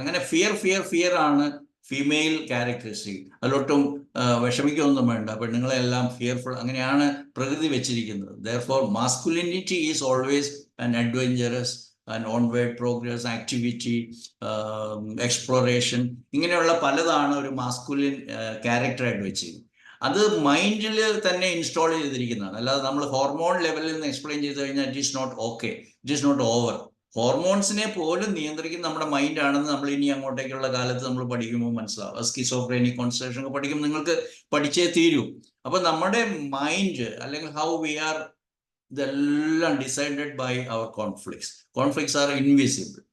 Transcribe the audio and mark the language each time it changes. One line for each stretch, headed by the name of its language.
Malayalam: അങ്ങനെ ഫിയർ ആണ് female characteristic. അതിലൊട്ടും വിഷമിക്കൊന്നും വേണ്ട, പെണ്ണുങ്ങളെല്ലാം ഫിയർഫുൾ, അങ്ങനെയാണ് പ്രകൃതി വെച്ചിരിക്കുന്നത്.
English: Therefore masculinity is always an adventurous and onward progress activity, exploration,
Malayalam: ഇങ്ങനെയുള്ള പലതാണ് ഒരു മാസ്കുലിൻ ക്യാരക്ടറായിട്ട് വെച്ചിരിക്കുന്നത്. അത് മൈൻഡിൽ തന്നെ ഇൻസ്റ്റാൾ ചെയ്തിരിക്കുന്നതാണ്. അല്ലാതെ നമ്മൾ ഹോർമോൺ ലെവലിൽ നിന്ന് എക്സ്പ്ലെയിൻ ചെയ്ത് കഴിഞ്ഞാൽ
English: It is not okay, it is not over.
Malayalam: ഹോർമോൺസിനെ പോലും നിയന്ത്രിക്കുന്ന നമ്മുടെ മൈൻഡ് ആണെന്ന് നമ്മൾ ഇനി അങ്ങോട്ടേക്കുള്ള കാലത്ത് നമ്മൾ പഠിക്കുമ്പോൾ മനസ്സിലാവും. സ്കിസോഫ്രെനിക് കോൺസെൻട്രേഷൻ ഒക്കെ പഠിക്കുമ്പോൾ നിങ്ങൾക്ക് പഠിച്ചേ തീരൂ. അപ്പൊ നമ്മുടെ മൈൻഡ് അല്ലെങ്കിൽ
English: how we are,
Malayalam: ഇതെല്ലാം
English: Decided by our conflicts are invisible.